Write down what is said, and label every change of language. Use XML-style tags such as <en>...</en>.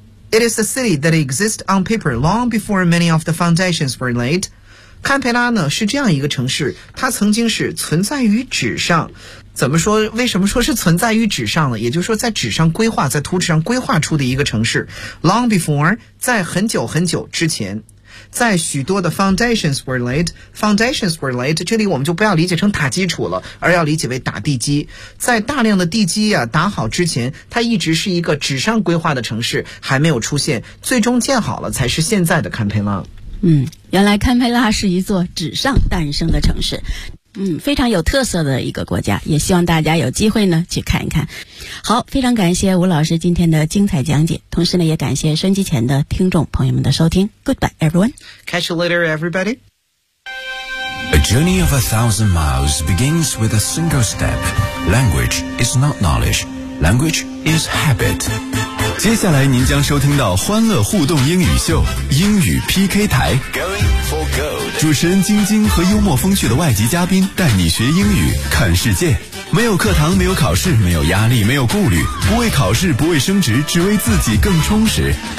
<en>It is a city that exists on paper long before many of the foundations were laid.</en> <zh>堪培拉呢是这样一个城市，它曾经是存在于纸上。怎么说，为什么说是存在于纸上呢？也就是说在纸上规划，在图纸上规划出的一个城市。</zh> <en>Long before</en> <zh>在很久很久之前，在许多的</zh> <en>foundations were laid，</en> <zh>foundations were laid 这里我们就不要理解成打基础了，而要理解为打地基。在大量的地基啊打好之前，它一直是一个纸上规划的城市，还没有出现，最终建好了才是现在的堪培拉。嗯，原来堪培拉是一座纸上诞生的城市，嗯，非常有特色的一个国家，也希望大家有机会呢去看一看。好，非常感谢吴老师今天的精彩讲解，同时呢也感谢收音机前的听众朋友们的收听。</zh> <en>Goodbye everyone. Catch you later everybody. A journey of 1,000 miles begins with a single step. Language is not knowledge. Language is habit.</en> <zh>接下来您将收听到欢乐互动英语秀，英语 PK 台。</zh> <en>Going for goal.</en> <zh>主持人晶晶和幽默风趣的外籍嘉宾带你学英语看世界，没有课堂，没有考试，没有压力，没有顾虑，不为考试，不为升职，只为自己更充实。</zh>